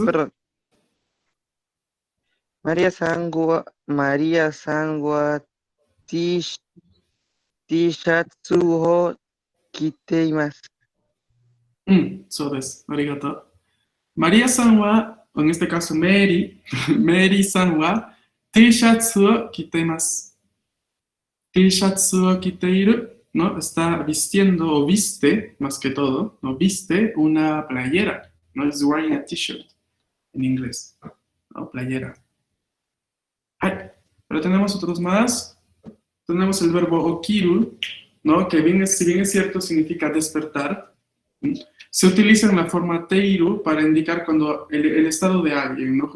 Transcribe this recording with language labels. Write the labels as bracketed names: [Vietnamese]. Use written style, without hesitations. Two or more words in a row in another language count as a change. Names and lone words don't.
[Japanese] Perdón. マリアさんは T-shirts を 着ています. そうです。ありがとう。マリアさんは、 [Spanish] en este caso [Japanese] Mary さんは T シャツを着ています。T シャツを着ている, [Spanish] ¿no? Está vistiendo o viste, más que todo, ¿no? Viste una playera, ¿no? Es [English] wearing a t-shirt [Spanish] en inglés, ¿no? Playera. Ay, pero tenemos otros más. Tenemos el verbo okiru, ¿no? Que si bien es cierto significa despertar, se utiliza en la forma teiru para indicar cuando el estado de alguien, ¿no?